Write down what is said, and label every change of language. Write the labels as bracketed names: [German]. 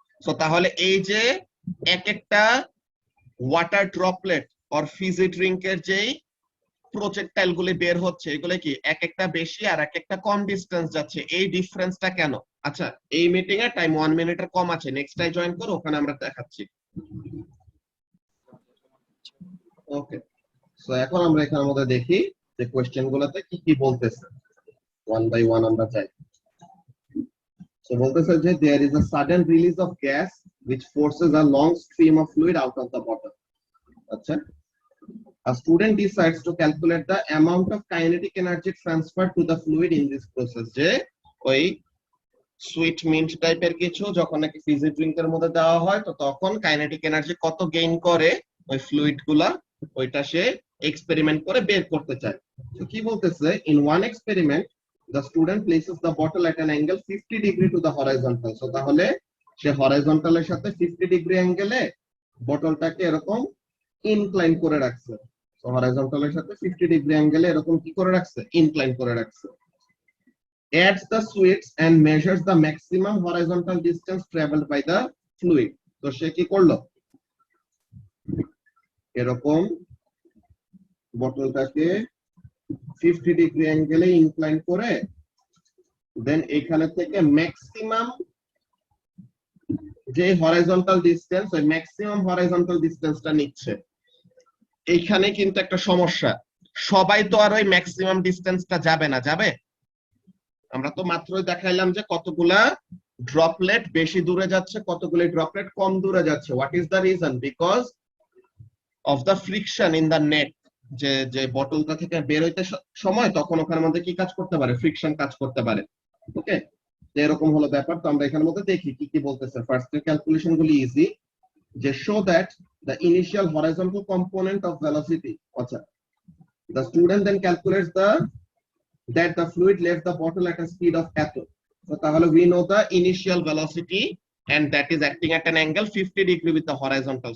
[Bangla] So তাহলে এই যে এক একটা ওয়াটার ড্রপলেট অর ফিজি ড্রিঙ্কের যেই প্রজেক্টাইল গুলি বের হচ্ছে, এগুলো কি এক একটা বেশি আর এক একটা কম ডিস্টেন্স যাচ্ছে। এই ডিফারেন্সটা কেন? আচ্ছা, এই মিটিং এর টাইম 1 মিনিটের কম আছে, নেক্সট টাইম জয়েন করো, ওখানে আমরা দেখাচ্ছি। ওকে, সো এখন আমরা এখানের মধ্যে দেখি যে কোশ্চেন গুলোতে কি কি বলতেছে, ওয়ান বাই ওয়ান আমরা যাই। সো বলতেছে যে [English] there is a sudden release of gas which forces a long stream of fluid out of the bottle. আচ্ছা, a student decides to calculate the amount of kinetic energy transferred to the fluid in this process. [Bangla] যে ওই sweet mint টাইপের কিছু যখন নাকি Fiji ড্রিঙ্কের মধ্যে দেওয়া হয়, তো তখন কাইনেটিক এনার্জি কত গেইন করে ওই ফ্লুইড গুলা, ওইটা সে এক্সপেরিমেন্ট করে বের করতে চায়। তো কি বলতেছে, [English] in one experiment the student places the bottle at an angle 50 degree to the horizontal. [Bangla] So তাহলে সে হরাইজন্টাল এর সাথে 50 ডিগ্রি অ্যাঙ্গেলে বটলটাকে এরকম ইনক্লাইন করে রাখছে। সো হরাইজন্টাল এর সাথে 50 ডিগ্রি অ্যাঙ্গেলে এরকম কি করে রাখছে? ইনক্লাইন করে রাখছে। [English] Adds the sweets and measures the maximum horizontal distance traveled by the fluid. [Bangla] তো সে কি করলো, এরকম বটলটাকে 50 ডিগ্রি অ্যাঙ্গেলে ইনক্লাইন করে দেন এখানে থেকে ম্যাক্সিমাম যে হরাইজন্টাল ডিসটেন্স, ওই ম্যাক্সিমাম হরাইজন্টাল ডিসটেন্সটা নিচ্ছে। এইখানে কিন্তু একটা সমস্যা, সবাই তো আর ওই ম্যাক্সিমাম ডিসটেন্সটা যাবে না, যাবে? আমরা তো মাত্রই দেখাইলাম যে কতগুলা ড্রপলেট বেশি দূরে যাচ্ছে, কতগুলো ড্রপলেট কম দূরে যাচ্ছে। [English] What is the reason? Because of the friction in the net. [Bangla] যে যে বটলটা থেকে বের হইতে সময় তখন ওখানের মধ্যে কি কাজ করতে পারে? ফ্রিকশন কাজ করতে পারে। ওকে, এরকম হলো ব্যাপার। তো আমরা এখানের মধ্যে দেখি কি কি বলতেছে। ফার্স্ট এর ক্যালকুলেশন গুলি ইজি, যে [English] Show that the initial horizontal component of velocity, acha, the student then calculates that the fluid left the bottle at a speed of atto. So [Bangla] tahole [English] we know the initial velocity and that is acting at an angle 50 degree with the horizontal.